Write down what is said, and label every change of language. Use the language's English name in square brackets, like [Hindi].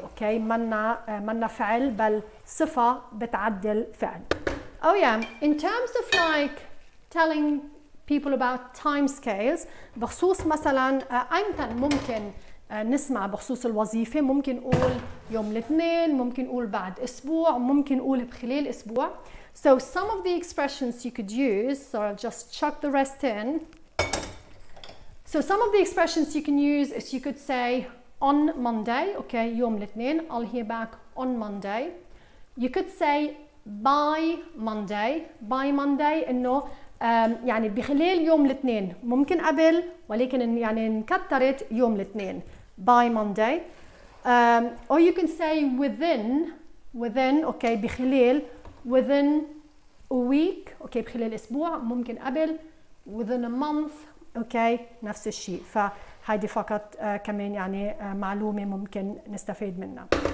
[Arabic] اوكي منا فعل بل صفه بتعدل فعل. [English] Oh yeah, in terms of like telling people about time scales، [Arabic] بخصوص مثلا امتى ممكن نسمع بخصوص الوظيفة، ممكن نقول يوم الاثنين، ممكن نقول بعد أسبوع، ممكن نقول بخلال أسبوع. [English] So some of the expressions you could use, so I'll just chuck the rest in. So some of the expressions you can use is you could say on Monday, okay, [Arabic] يوم الاثنين, [English] I'll hear back on Monday. You could say by Monday [Arabic] إنه يعني بخلال يوم الاثنين، ممكن قبل ولكن يعني انكترت يوم الاثنين [English] by Monday. Or you can say within okay بخلال within a week okay [Arabic] بخلال اسبوع، ممكن قبل [English] within a month okay [Arabic] نفس الشيء. فهيدي فقط كمان يعني معلومة ممكن نستفيد منها.